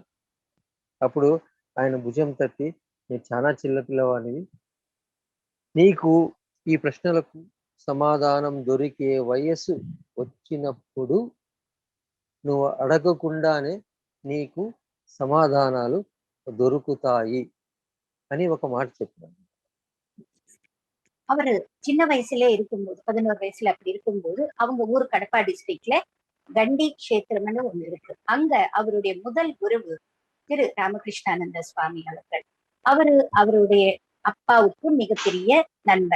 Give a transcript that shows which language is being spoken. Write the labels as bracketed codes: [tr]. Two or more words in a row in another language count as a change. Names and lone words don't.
[te] అప్పుడు ఆయన భుజం తట్టి, "నేను చాలా చిన్న పిల్లవాడివి, నీకు ఈ ప్రశ్నలకు సమాధానం దొరికే వయస్సు వచ్చినప్పుడు నువ్వు అడగకుండానే నీకు సమాధానాలు దొరుకుతాయి" అని ఒక మాట చెప్పాను. [ta] அவரு சின்ன வயசுல இருக்கும்போது 11 வயசுல அப்படி இருக்கும்போது அவங்க ஊர் கடப்பா டிஸ்ட்ரிக்ட்ல கண்டி கஷேத்திரம்னு ஒண்ணு இருக்கு. அங்க அவருடைய முதல் குருவு திரு ராமகிருஷ்ணானந்த சுவாமி அவர்கள். அவருடைய அப்பாவுக்கு மிகப்பெரிய நண்பர்.